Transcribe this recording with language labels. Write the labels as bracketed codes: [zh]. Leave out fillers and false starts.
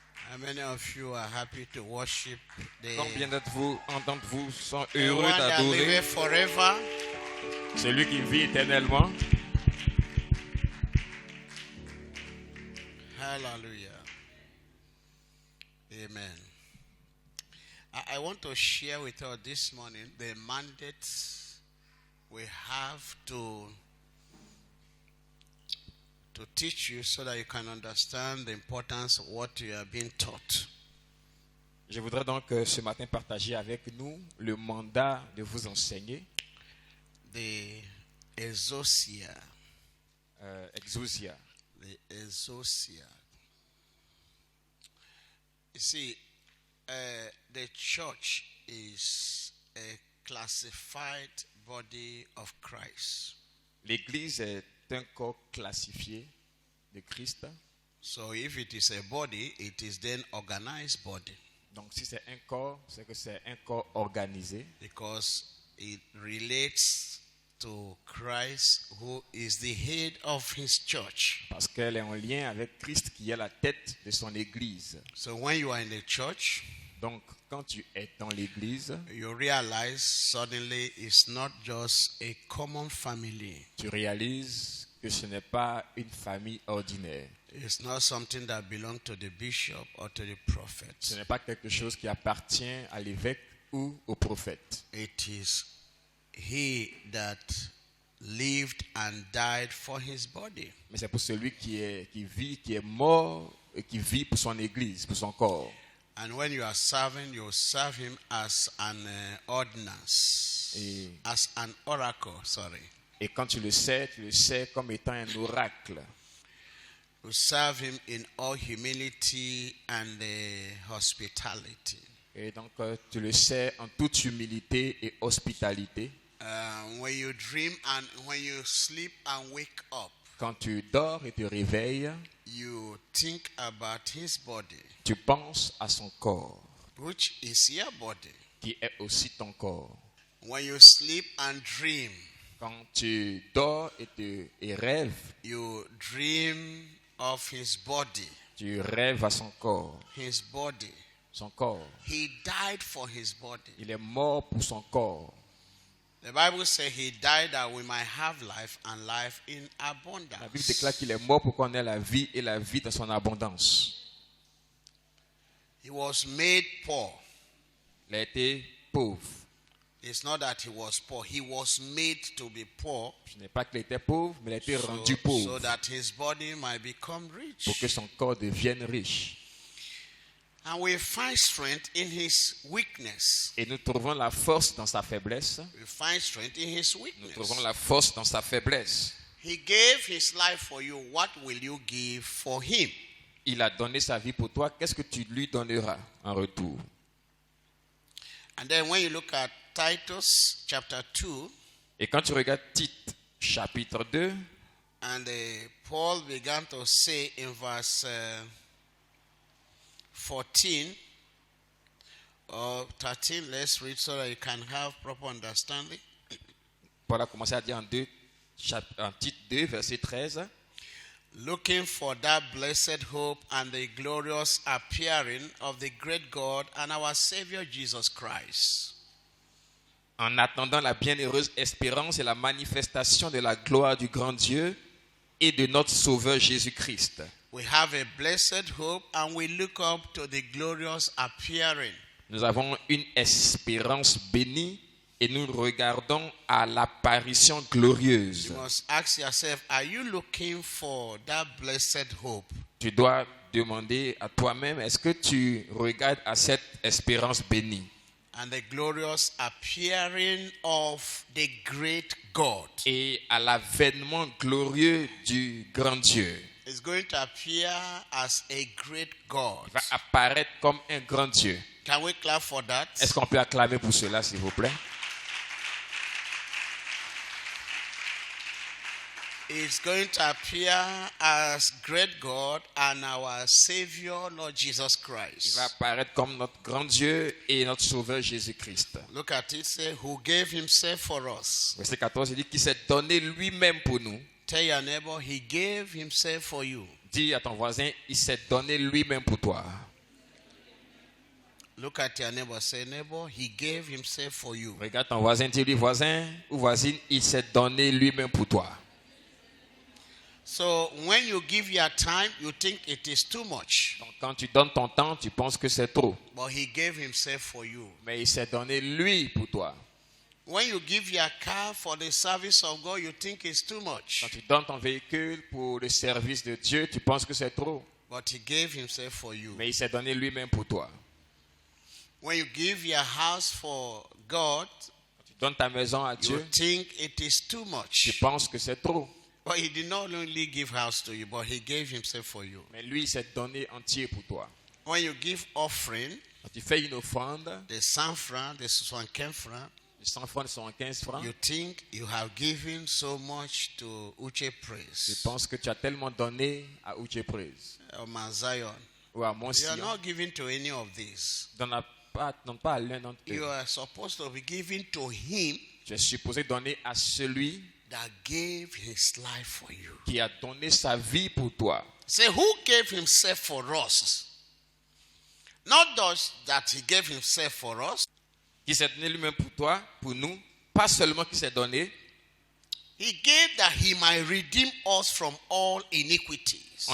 [en] How many of you are happy to worship the [fr] Combien d'entre vous sont [en] the [fr] heureux [en] one that [fr] d'adorer [en] liveth forever? [fr] celui qui vit éternellement? [en] Hallelujah. Amen. I want to share with us this morning the mandate we have to teach you so that you can understand the importance of what you are being taught. [fr] Je voudrais donc ce matin partager avec nous le mandat de vous enseigner, [en] The exousia. exousia. The exousia. You see, the church is a classified body of Christ. [fr] L'Église est un corps classifié de Christ. [en] So if it is a body, it is then organized body [fr] Donc si c'est un corps, c'est que c'est un corps organisé [en] because it relates to Christ, who is the head of his church. [fr] parce qu'elle est en lien avec Christ qui est la tête de son Église. [en] So when you are in the church, [fr] Donc quand tu es dans l'Église, [en] you realize suddenly it's not just a common family. [fr] tu réalises que ce n'est pas une famille ordinaire. [en] It's not something that belongs to the bishop or to the [fr] Ce [en] prophet. [fr] n'est pas quelque chose qui appartient à l'évêque ou au prophète. [en] It is he that lived and died for his body. [fr] Mais c'est pour celui qui vit, qui est mort et qui vit pour son Église, pour son corps. [en] And when you are serving, you serve him as an ordinance, as an oracle, sorry. [fr] Et quand tu le sais comme étant un oracle. [en] You serve him in all humility and hospitality. [fr] Et donc tu le sais en toute humilité et hospitalité. [en] When you dream and when you sleep and wake up, [fr] Quand tu dors et te réveilles, [en] you think about his body, [fr] tu penses à son corps, [en] which is your body. [fr] qui est aussi ton corps. [en] When you sleep and dream, [fr] Quand tu dors et rêves, [en] you dream of his body. [fr] tu rêves à son corps. [en] His body. [fr] Son corps. [en] He died for his body. [fr] Il est mort pour son corps. [en] The Bible says he died that we might have life and life in abundance. [fr] La Bible déclare qu'il est mort pour qu'on ait la vie et la vie dans son abondance. [en] He was made poor. [fr] Il a été pauvre. [en] It's not that he was poor. He was made to be poor [fr] Ce n'est pas qu'il était pauvre, mais il a été rendu [en] so [fr] pauvre [en] that his body might become [fr] pour que [en] rich. [fr] son corps devienne riche. [en] And we find strength in his weakness. [fr] Et nous trouvons la force dans sa faiblesse. [en] We find strength in his [fr] Nous [en] weakness. [fr] trouvons la force dans sa faiblesse. [en] He gave his life for you. What will you give for him? [fr] Il a donné sa vie pour toi. Qu'est-ce que tu lui donneras en retour? [en] And then when you look at Titus chapter 2, [fr] Et quand tu regardes Tite, chapitre 2, [en] and Paul began to say in verse 14 or 13, let's read so that you can have proper understanding. [fr] Paul a commencé à dire en Tite 2, verset 13. [en] Looking for that blessed hope and the glorious appearing of the great God and our Savior Jesus Christ. [fr] En attendant la bienheureuse espérance et la manifestation de la gloire du grand Dieu et de notre Sauveur Jésus-Christ. [en] We have a blessed hope and we look up to the glorious appearing. [fr] Nous avons une espérance bénie et nous regardons à l'apparition glorieuse. [en] You must ask yourself, are you looking for that blessed hope? [fr] Tu dois demander à toi-même, est-ce que tu regardes à cette espérance bénie [en] And the glorious appearing of the great God. [fr] et à l'avènement glorieux du grand Dieu? [en] It's going to appear as a great God. [fr] Il va apparaître comme un grand Dieu. [en] Can we clap for that? [fr] Est-ce qu'on peut acclamer pour cela, s'il vous plaît? [en] is going to appear as great God and our Savior, Lord Jesus [fr] Il va [en] Christ. [fr] apparaître comme notre grand Dieu et notre Sauveur Jésus-Christ. [en] Look at it, say, who gave himself for us. [fr] Verset 14, il dit qu'il s'est donné lui-même pour nous. [en] Tell your neighbor, he gave himself for you. [fr] Dis à ton voisin, il s'est donné lui-même pour toi. [en] Look at your neighbor, say, neighbor, he gave himself for you. [fr] Regarde ton voisin, dis-lui, voisin ou voisine, il s'est donné lui-même pour toi. [en] So when you give your time, you think it is too much. [fr] Donc quand tu donnes ton temps, tu penses que c'est trop. [en] But he gave himself for you. [fr] Mais il s'est donné lui pour toi. [en] When you give your car for the service of God, you think it's too much. [fr] Quand tu donnes ton véhicule pour le service de Dieu, tu penses que c'est trop. [en] But he gave himself for you. [fr] Mais il s'est donné lui-même pour toi. [en] When you give your house for God, [fr] Quand tu donnes ta maison à [en] you [fr] Dieu, [en] think it is too [fr] tu [en] much. [fr] penses que c'est trop. [en] But he did not only give house to you, but he gave himself for you. [fr] Mais lui, il s'est donné entier pour toi. [en] When you give offering, [fr] Quand tu fais une offrande, [en] the 100 francs, the 75 francs, [fr] les 100 francs sont 15 francs. [en] you think you have given so much to Uche [fr] Tu [en] Praise [fr] penses que tu as tellement donné à Uche Praise [en] or Mount Zion. [fr] ou à Mont [en] You are [fr] Sion. [en] not giving to any of these. [fr] Donne pas à l'un d'entre [en] You [fr] eux. [en] are supposed to be giving to him [fr] Tu es supposé donner à celui [en] that gave his life for you. [fr] qui a donné sa vie pour toi. [en] Say, who gave himself for us? Not just that he gave himself for us, [fr] Qui s'est donné lui-même pour toi, pour nous. Pas seulement qui s'est donné, [en] he gave that he might redeem us from all iniquities.